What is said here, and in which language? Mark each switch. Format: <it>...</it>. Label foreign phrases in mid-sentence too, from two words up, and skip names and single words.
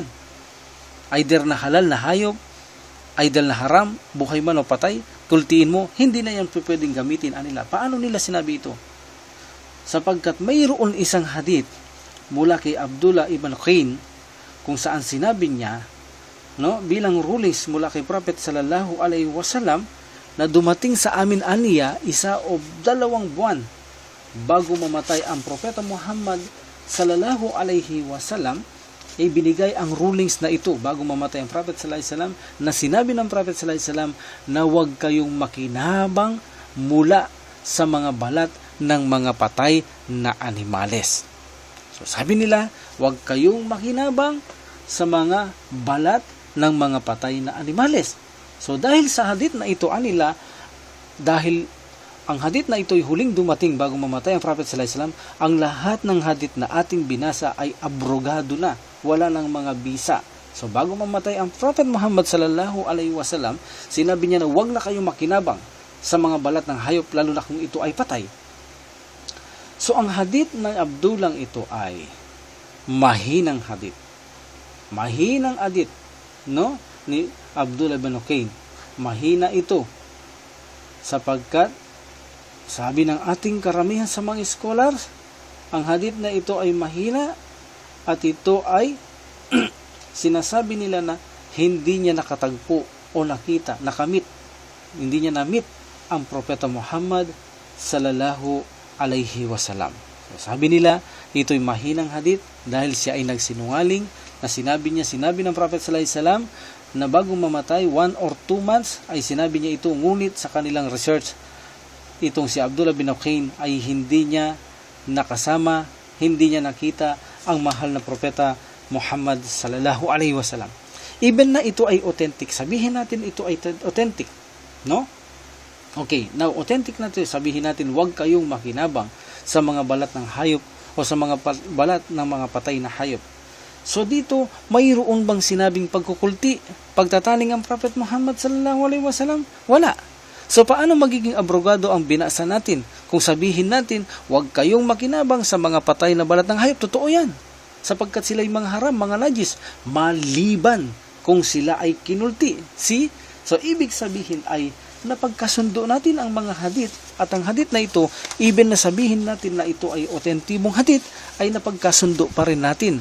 <tl>Either na halal na hayop, either na haram, buhay man o patay, kultiin mo, hindi na yan pwedeng gamitin nila. Paano nila sinabi ito? Sapagkat mayroon isang hadith mula kay Abdullah ibn Qain kung saan sinabi niya, no, bilang rulings mula kay Prophet</tl> <ar>صلى الله عليه وسلم</ar> <tl>na dumating sa amin aniya 1 o 2 buwan bago mamatay ang Propeta Muhammad</tl> <ar>صلى الله عليه وسلم,</ar> <tl>ay binigay ang rulings na ito bago mamatay ang Prophet</tl> <ar>صلى الله عليه وسلم,</ar> <tl>na sinabi ng Prophet</tl> <ar>صلى الله عليه وسلم</ar> <tl>na huwag kayong makinabang mula sa mga balat ng mga patay na animales. So sabi nila, huwag kayong makinabang sa mga balat ng mga patay na animales. So dahil sa hadith na ito nila, dahil ang hadith na ito ay huling dumating bago mamatay ang Prophet</tl> <ar>صلى الله عليه وسلم,</ar> <tl>ang lahat ng hadith na ating binasa ay abrogado na, wala ng mga bisa. So bago mamatay ang Prophet Muhammad</tl> <ar>صلى الله عليه وسلم,</ar> <tl>sinabi niya na huwag na kayong makinabang sa mga balat ng hayop, lalo na kung ito ay patay. So ang hadith ng Abdullah ito ay mahinang hadith. Mahinang hadith, no, ni Abdullah ibn Qain. Mahina ito sapagkat sabi ng ating karamihan sa mga scholars, ang hadith na ito ay mahina at ito ay sinasabi nila na hindi niya nakatagpo o nakita, nakamit, hindi niya namit ang Propeta Muhammad</tl> <ar>صلى الله عليه وسلم.</ar> <tl>So, sabi nila, ito ay mahinang hadith dahil siya ay nagsinungaling na sinabi ng Prophet</tl> <ar>صلى الله عليه وسلم</ar> <tl>na bago mamatay</tl> <en>1 or 2 months</en> <tl>ay sinabi niya ito, ngunit sa kanilang research, itong si Abdullah bin Qain ay hindi niya nakasama, hindi niya nakita ang mahal na Propeta Muhammad</tl> <ar>صلى الله عليه وسلم.</ar> <tl>Even na ito ay authentic, sabihin natin ito ay authentic, no? Okay, now authentic na ito, sabihin natin huwag kayong makinabang sa mga balat ng hayop o sa mga balat ng mga patay na hayop. So dito, mayroon bang sinabing pagkukulti, pagtataling ang Prophet Muhammad</tl> <ar>صلى الله عليه وسلم?</ar> <tl>Wala. So paano magiging abrogado ang binasa natin kung sabihin natin huwag kayong makinabang sa mga patay na balat ng hayop? Totoo yan, sapagkat sila ay mga haram, mga najis, maliban kung sila ay kinulti. See? So ibig sabihin ay napagkasundo natin ang mga hadith, at ang hadith na ito, even na sabihin natin na ito ay authentimong hadith, ay napagkasundo pa rin natin.</tl>